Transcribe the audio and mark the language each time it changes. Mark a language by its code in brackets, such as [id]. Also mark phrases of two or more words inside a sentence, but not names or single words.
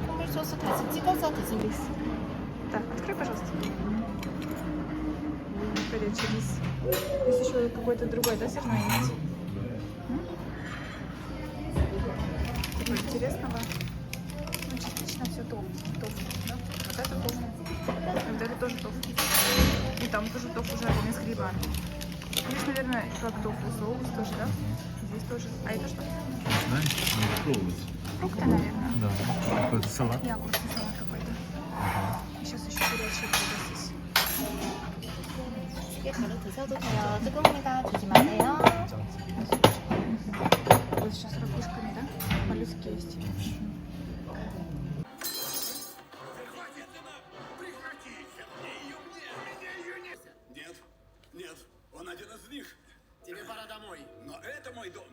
[ko] 소스 다시 찍어서 드시고 있어요. [ru] Так, открой, пожалуйста. Горячий рис. Здесь еще какой-то другой, да, сырной есть? Типа интересного. Ну, частично все тофу, да? Вот это тофу. И вот это тоже тофу. И там тоже тофу жареный с грибами. Здесь, наверное, как тофу, соус тоже, да? Здесь тоже. А это что? Знаешь, надо пробовать. Фрукты, наверное. Да, какой-то салат. И огурцы салат какой-то. Сейчас еще горячий блюдо здесь. [ko] 찌개 바로 드셔도 돼요. 뜨거우니까 주지 마세요. [ru] Вот сейчас ракушками, да? Моллюски есть. Нет, нет, он один из них. Тебе пора домой. Но это мой дом.